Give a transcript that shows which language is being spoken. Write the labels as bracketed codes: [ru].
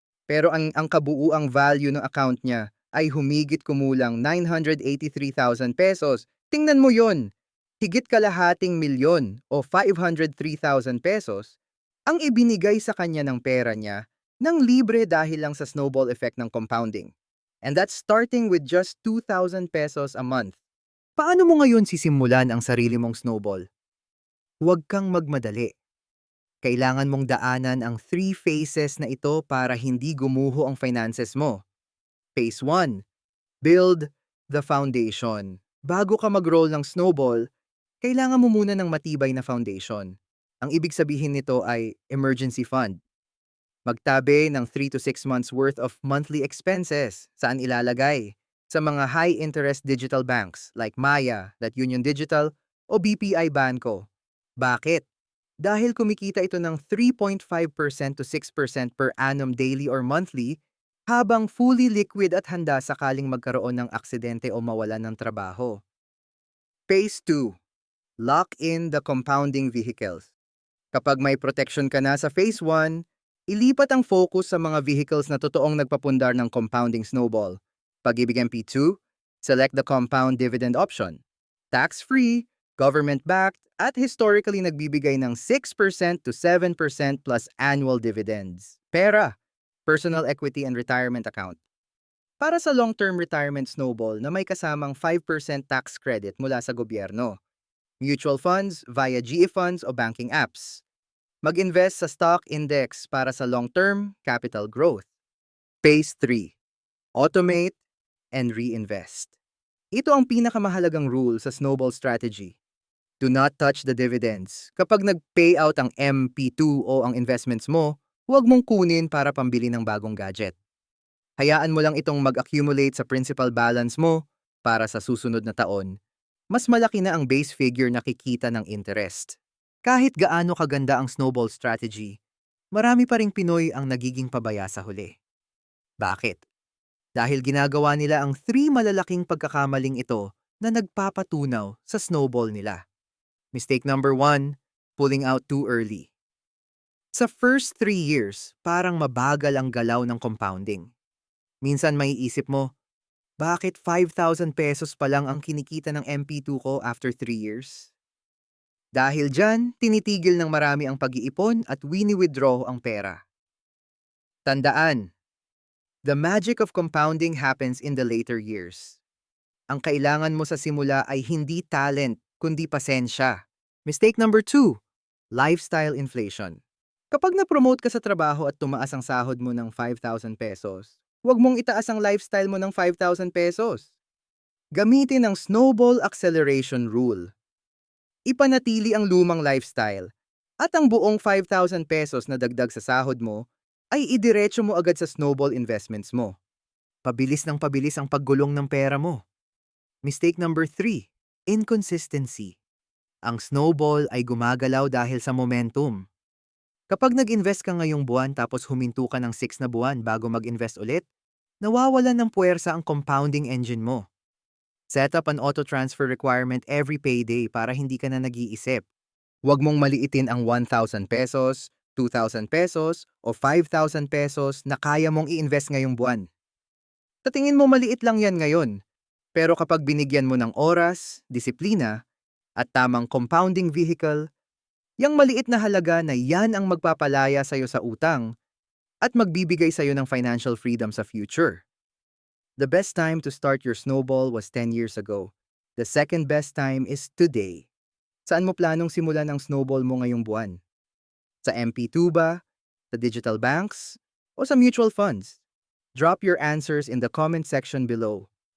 [tl] Pero ang kabuuang value ng account niya ay humigit kumulang 983,000 pesos. Tingnan mo yon, higit kalahating milyon o 503,000 pesos ang ibinigay sa kanya ng pera niya ng libre dahil lang sa snowball effect ng compounding. [en] And that's starting with just 2,000 pesos a month. [tl] Paano mo ngayon sisimulan ang sarili mong snowball? Huwag kang magmadali. Kailangan mong daanan ang 3 phases na ito para hindi gumuho ang finances mo. [en] Phase 1. Build the foundation. [tl] Bago ka mag-roll ng snowball, kailangan mo muna ng matibay na foundation. Ang ibig sabihin nito ay emergency fund. Magtabi ng 3 to 6 months worth of monthly expenses. Saan ilalagay? Sa mga high-interest digital banks like Maya, Union Digital, o BPI Banco. Bakit? Dahil kumikita ito ng 3.5% to 6% per annum daily or monthly, habang fully liquid at handa sakaling magkaroon ng aksidente o mawalan ng trabaho. Phase 2. [en] Lock in the compounding vehicles. [tl] Kapag may protection ka na sa Phase 1, ilipat ang focus sa mga vehicles na totoong nagpapundar ng compounding snowball. [en] Pag-ibig MP2, select the compound dividend option. Tax-free, government-backed, at historically nagbibigay ng 6% to 7% plus annual dividends. [tl] Pera, personal equity and retirement account. Para sa long-term retirement snowball na may kasamang 5% tax credit mula sa gobyerno. [en] Mutual funds via GE funds o banking apps. [tl] Mag-invest sa stock index para sa long-term capital growth. Phase 3. [en] Automate and reinvest. [tl] Ito ang pinakamahalagang rule sa snowball strategy. [en] Do not touch the dividends. [tl] Kapag nag-payout ang MP2 o ang investments mo, huwag mong kunin para pambili ng bagong gadget. Hayaan mo lang itong mag-accumulate sa principal balance mo para sa susunod na taon. Mas malaki na ang base figure na kikita ng interest. Kahit gaano kaganda ang snowball strategy, marami pa ring Pinoy ang nagiging pabaya sa huli. Bakit? Dahil ginagawa nila ang 3 malalaking pagkakamaling ito na nagpapatunaw sa snowball nila. [en] Mistake number 1, pulling out too early. [tl] Sa first 3 years, parang mabagal ang galaw ng compounding. Minsan may isip mo, bakit 5,000 pesos pa lang ang kinikita ng MP2 ko after 3 years? Dahil dyan, tinitigil ng marami ang pag-iipon at wini-withdraw ang pera. [en] Tandaan, the magic of compounding happens in the later years. [tl] Ang kailangan mo sa simula ay hindi talent, kundi pasensya. [en] Mistake number 2, lifestyle inflation. [tl] Kapag na-promote ka sa trabaho at tumaas ang sahod mo ng 5,000 pesos, huwag mong itaas ang lifestyle mo ng 5,000 pesos. Gamitin ang snowball acceleration rule. Ipanatili ang lumang lifestyle at ang buong 5,000 pesos na dagdag sa sahod mo ay idiretso mo agad sa snowball investments mo. Pabilis ng pabilis ang paggulong ng pera mo. [en] Mistake number 3, inconsistency. [tl] Ang snowball ay gumagalaw dahil sa momentum. Kapag nag-invest ka ngayong buwan tapos huminto ka ng 6 na buwan bago mag-invest ulit, nawawalan ng puwersa ang compounding engine mo. [en] Set up an auto-transfer requirement every payday [tl] para hindi ka na nag-iisip. Huwag mong maliitin ang 1,000 pesos, 2,000 pesos, o 5,000 pesos na kaya mong i-invest ngayong buwan. Sa tingin mo maliit lang yan ngayon, pero kapag binigyan mo ng oras, disiplina, at tamang compounding vehicle, yang maliit na halaga na yan ang magpapalaya sa'yo sa utang at magbibigay sa'yo ng financial freedom sa future. [en] The best time to start your snowball was 10 years ago. The second best time is today. [tl] Saan mo planong simulan ang snowball mo ngayong buwan? Sa MP2 ba? Sa digital banks? O sa mutual funds? [en] Drop your answers in the comment section below.